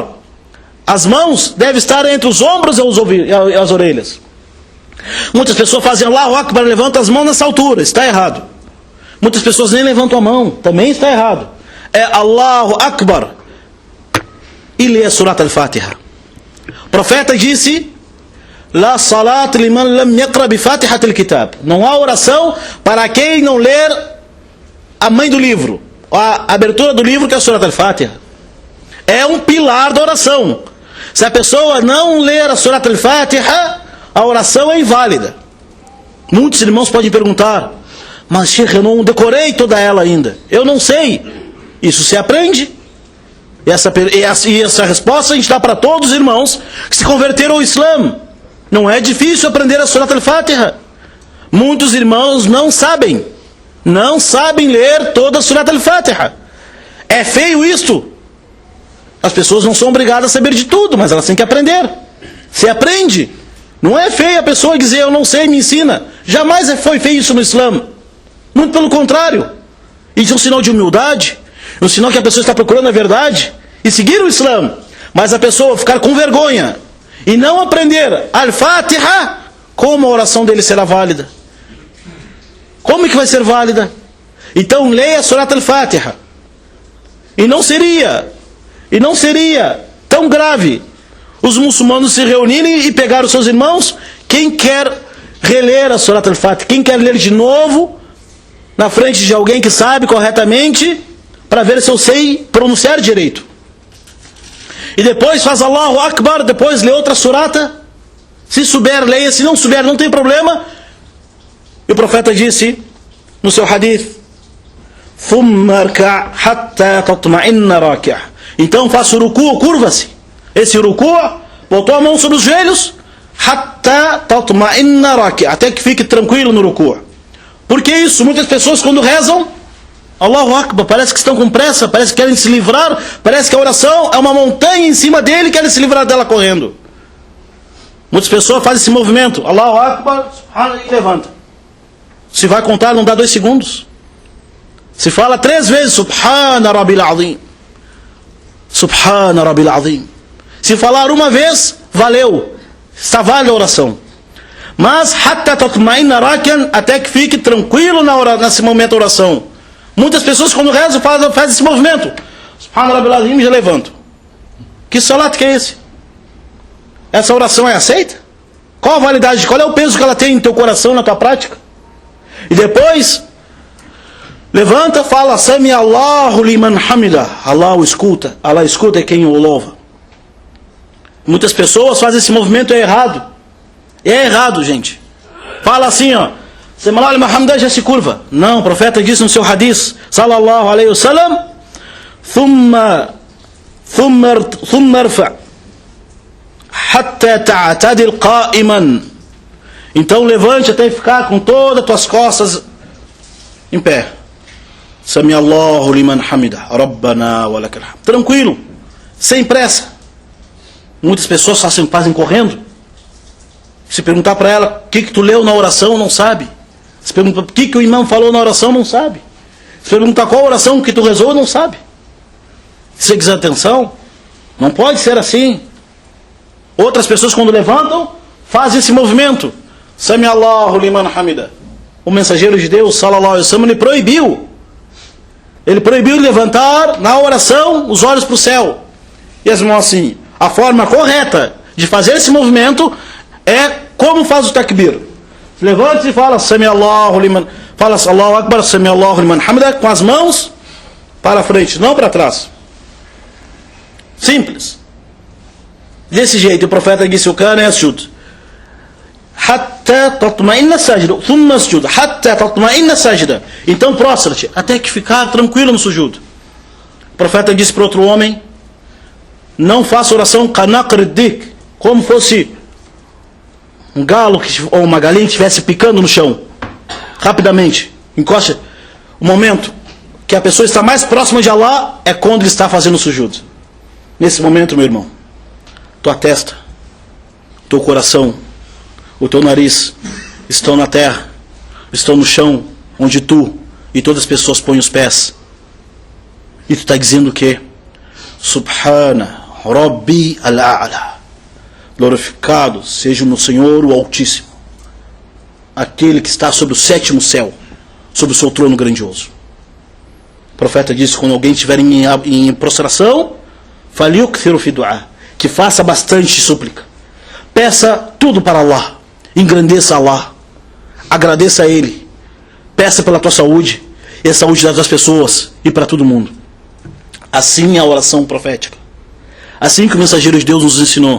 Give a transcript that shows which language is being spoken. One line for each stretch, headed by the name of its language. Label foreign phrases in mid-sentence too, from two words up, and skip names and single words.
Portuguese: As mãos devem estar entre os ombros e as orelhas. Muitas pessoas fazem
Arabic: الله أكبر,
Portuguese: levantam as mãos nessa altura. Está errado. Muitas pessoas nem levantam a mão. Também está errado. É
Arabic: الله أكبر
Portuguese: e lê a Surat al-Fatiha. O profeta disse:
Arabic: لا صلاة لمن لم يقرأ بفاتحة الكتاب.
Portuguese: Não há oração para quem não ler a mãe do livro, a abertura do livro, que é a Surat al-Fatiha. É um pilar da oração. Se a pessoa não ler a Surat al-Fatiha, a oração é inválida. Muitos irmãos podem perguntar: mas Sheikh, eu não decorei toda ela ainda. Eu não sei. Isso se aprende. E essa resposta a gente dá para todos os irmãos que se converteram ao Islã. Não é difícil aprender a Surat al-Fatiha. Muitos irmãos não sabem ler toda a Surat al-Fatiha. É feio isto. As pessoas não são obrigadas a saber de tudo, mas elas têm que aprender. Se aprende. Não é feio a pessoa dizer: eu não sei, me ensina. Jamais foi feio isso no Islã. Muito pelo contrário. Isso é um sinal de humildade, um sinal que a pessoa está procurando a verdade e seguir o Islã. Mas a pessoa ficar com vergonha e não aprender al-Fatiha, como a oração dele será válida? Como é que vai ser válida? Então leia a Surat al-Fatiha. E não seria tão grave os muçulmanos se reunirem e pegar os seus irmãos. Quem quer reler a Surat al-Fatiha, quem quer ler de novo na frente de alguém que sabe corretamente, para ver se eu sei pronunciar direito. E depois faz
Arabic: الله أكبر,
Portuguese: depois lê outra surata. Se souber, leia. Se não souber, não tem problema. E o profeta disse no seu hadith:
Arabic: "ثم اركع حتى تطمئن راكعا'."
Portuguese: Então faça o ruku', curva-se. Esse ruku', botou a mão sobre os joelhos,
Arabic: حتى تطمئن راكعا',
Portuguese: até que fique tranquilo no ruku'. Por que isso? Muitas pessoas quando rezam
Arabic: الله أكبر,
Portuguese: parece que estão com pressa, parece que querem se livrar, parece que a oração é uma montanha em cima dele e querem se livrar dela correndo. Muitas pessoas fazem esse movimento,
Arabic: الله أكبر,
Portuguese: e levanta. Se vai contar, não dá 2 segundos. Se fala 3 vezes,
Arabic: سبحان ربي العظيم. سبحان ربي العظيم.
Portuguese: Se falar uma vez, valeu. Está válida a oração. Mas,
Arabic: حتى تطمئن راكعا,
Portuguese: até que fique tranquilo nesse momento da oração. Muitas pessoas quando rezam fazem esse movimento.
Arabic: سبحان ربي العظيم,
Portuguese: já levantam. Que salat que é esse? Essa oração é aceita? Qual a validade? Qual é o peso que ela tem no teu coração, na tua prática? E depois, levanta, fala,
Arabic: سمع الله لمن حمده.
Portuguese: Allah escuta quem o louva. Muitas pessoas fazem esse movimento, é errado. É errado, gente. Fala assim, ó.
Arabic: سمع الله لمن حمده,
Portuguese: já se curva. Não, o profeta disse no seu hadith,
Arabic: صلى الله عليه وسلم, ثم ارفع. حتى تعتدل قائما.
Portuguese: Então levante até ficar com todas as tuas costas em pé.
Arabic: سمع الله لمن حمده ربنا ولك الحمد.
Portuguese: Tranquilo, sem pressa. Muitas pessoas fazem correndo. Se perguntar para ela o que tu leu na oração, não sabe. Se perguntar o que o imã falou na oração, não sabe. Se perguntar qual oração que tu rezou, não sabe. Se você quiser atenção, não pode ser assim. Outras pessoas quando levantam, fazem esse movimento.
Arabic: سمع الله لمن حمده.
Portuguese: O mensageiro de Deus,
Arabic: صلى الله عليه وسلم,
Portuguese: ele proibiu. Ele proibiu de levantar na oração os olhos para o céu. E as mãos assim. A forma correta de fazer esse movimento é como faz o takbir. Levante e fala
Arabic: سمع الله لمن,
Portuguese: fala
Arabic: الله أكبر سمع الله لمن حمده,
Portuguese: com as mãos para frente, não para trás. Simples. Desse jeito o profeta disse: o
Arabic: كان يسجد حتى تطمئن ساجدا ثم اسجد حتى تطمئن ساجدا.
Portuguese: Então prostra-te até que ficar tranquilo no sujud. O profeta disse para outro homem: não faça oração
Arabic: كنقر الديك,
Portuguese: como fosse um galo ou uma galinha que estivesse picando no chão. Rapidamente, encosta. O momento que a pessoa está mais próxima de Allah é quando ele está fazendo o sujud. Nesse momento, meu irmão, tua testa, teu coração, o teu nariz estão na terra, estão no chão, onde tu e todas as pessoas põem os pés. E tu está dizendo o quê?
Arabic: سبحان ربي الأعلى.
Portuguese: Glorificado seja o meu Senhor, o Altíssimo, aquele que está sobre o sétimo céu, sobre o seu trono grandioso. O profeta disse: quando alguém estiver em prostração,
Arabic: فليكثر في الدعاء,
Portuguese: que faça bastante súplica, peça tudo para Allah, engrandeça Allah, agradeça a Ele, peça pela tua saúde e a saúde das pessoas e para todo mundo. Assim é a oração profética, assim que o mensageiro de Deus nos ensinou.